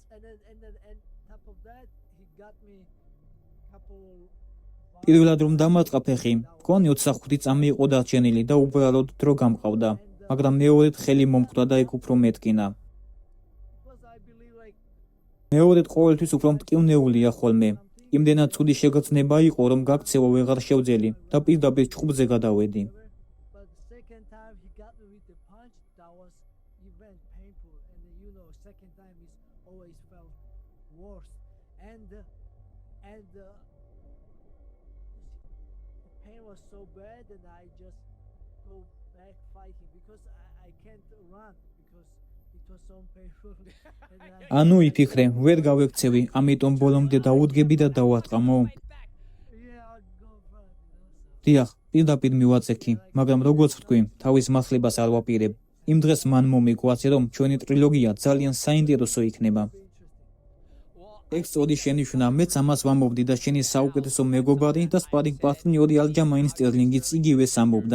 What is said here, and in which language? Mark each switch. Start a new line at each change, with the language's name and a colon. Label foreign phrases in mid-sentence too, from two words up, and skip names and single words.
Georgian: პირველად რომ დამარტყა ფეხი, მგონი 25 წამი იყო დარჩენილი და უბრალოდ დრო გამყავდა, მაგრამ მეორედ ხელი მომხვდა და იქ უფრო მეტკინა. მეორედ ყოველთვის უფრო მტკივნეულია ხოლმე. იმდენად ცუდი შეგრძნება იყო, რომ გაქცევა ვეღარ შევძელი და პირდაპირ ჭყუბზე გადავედი.
English: But the second time he got me with the punch, that was even painful. And second time is always felt worse. And the pain was so bad that I just go back fighting because I can't run because it was so painful.
Georgian: ანუ იფიქრე, ვერ გავექცევი, ამიტომ ბოლომდე დაუდგები და დავატყამო.
English: Yeah, I'll go front.
Georgian: დიახ, პირდაპირ მივაწექი, მაგრამ როგორც ვთქვი, თავის მართლებას არ ვაპირებ. იმ დღეს მან მომიგვაце, რომ ჩვენი ტრილოგია ძალიან საინტერესო იქნება. ექსოდი შენიშვნა, მეც ამას ვამბობდი და შენი საუკეთესო მეგობარი და სპარინგ პარტნიორი ალჯამაინ სტერლინგიც იგივეს ამბობდა.